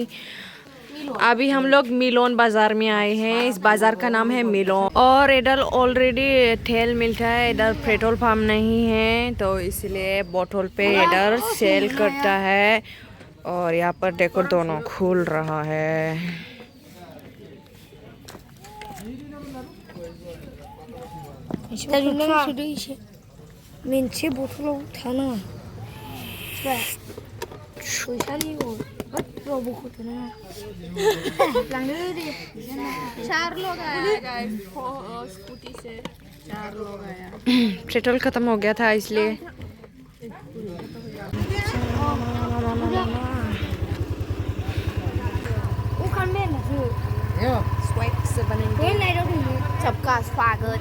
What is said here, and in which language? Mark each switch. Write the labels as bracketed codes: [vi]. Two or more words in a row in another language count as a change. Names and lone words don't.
[hi] अभी हम लोग मिलोन बाजार में आए हैं। इस बाजार का नाम है मिलोन। और इधर ऑलरेडी तेल मिलता है, इधर पेट्रोल पंप नहीं है तो इसलिए बोतल पे इधर सेल करता है। और यहाँ पर देखो दोनों खुल रहा है। [brx] मोनसे बथलाव थानाङा [hi] चार लोग आया गाइस, स्कूटी से 4 लोग आया। पेट्रोल खत्म हो गया था इसलिए। स्वैग से बनेंगे सबका स्वागत।